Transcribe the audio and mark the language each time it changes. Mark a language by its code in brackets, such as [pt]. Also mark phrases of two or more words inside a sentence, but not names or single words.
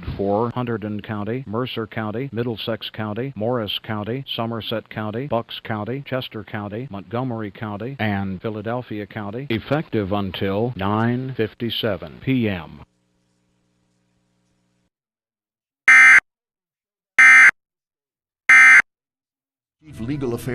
[en] for Hunterdon County, Mercer County, Middlesex County, Morris County, Somerset County, Bucks County, Chester County, Montgomery County, and Philadelphia County, effective until 9:57 p.m. Chief Legal Affairs